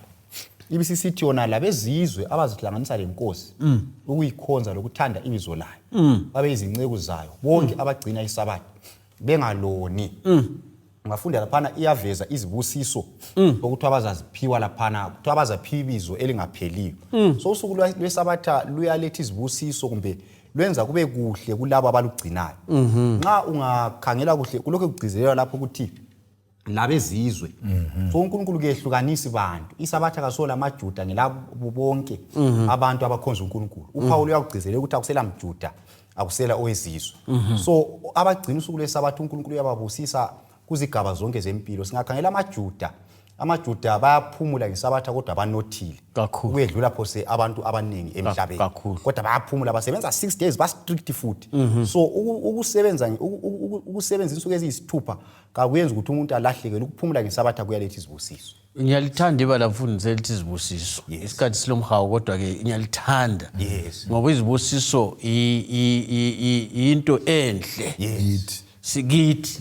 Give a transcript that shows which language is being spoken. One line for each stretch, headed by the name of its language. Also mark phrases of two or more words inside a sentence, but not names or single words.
North Ndebele: Ibisisithi yona labezizwe abazihlanganisa lenkosi ukuyikhonza lokuthanda ibizo layo babe izinceku zayo bonke abagcina isabatha bengaloni. Ngafunda laphana iyaveza izibusiso ukuthi abazaziphiwa laphana ukuthi abazaphiwa ibizo elingapheliyo. So usuku lwesabatha luyaletha izibusiso kumbe lwenza kube kuhle kulabo abalugcinayo. Nxa ungakhangela kuhle kulokho kugcizelela lapho ukuthi labezizwe. So uNkulunkulu kehlukanisi bantu. Isabatha kasola amaJuda ngelabo bonke abantu abakhonza uNkulunkulu. uPaul uyakugcizelela ukuthi akusela mJuda akusela owezizwe. So abagcina usuku lwesabatha uNkulunkulu uyababusisa kuzigaba zonke zempilo. Singakhangela amaJuda bayaphumula ngesabatha kodwa banothile kuyedlula phose abantu abaningi emhlabeni kodwa bayaphumula basebenza 6 days ba strict futhi. So ukusebenza insuku eziyisithupha kakuyenza ukuthi umuntu alahlekele. Ukuphumula ngesabatha kuyaletha izibusiso. Ngiyalithanda ibala mfundisi elithi izibusiso. Isikhathi silomhawu kodwa ke ngiyalithanda ngoba izibusiso into enhle sikithi.